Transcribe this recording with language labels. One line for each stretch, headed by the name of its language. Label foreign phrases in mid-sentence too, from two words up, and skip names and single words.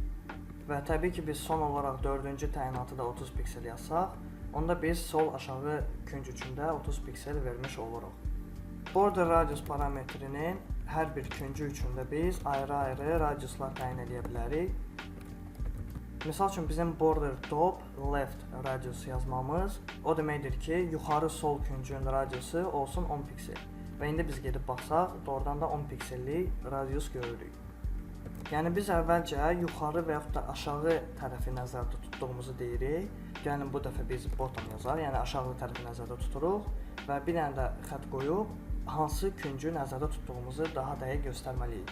Azerbaijani: Və təbii ki, biz son olaraq 4-cü təyinatı da 30 piksel yazsaq, onda biz sol aşağı künc üçündə 30 piksel vermiş oluruq.
English: Border radius
Azerbaijani: parametrinin hər bir küncü üçündə biz ayrı-ayrı radiuslar təyin edə bilərik. Misal üçün, bizim
English: border top left radius
Azerbaijani: yazmamız o deməkdir ki, yuxarı sol küncün radiusu olsun 10 piksel. Və indi biz gedib baxsaq, doğrudan da 10 piksellik radius görürük. Yəni biz əvvəlcə yuxarı və yaxud da aşağı tərəfi nəzərdə tutduğumuzu deyirik. Gəlin bu dəfə biz bottom yazaq, yəni aşağı tərəfi nəzərdə tuturuq və bir dənə də xətt qoyub hansı küncü nəzərdə tutduğumuzu daha dəqiq göstərməliyik.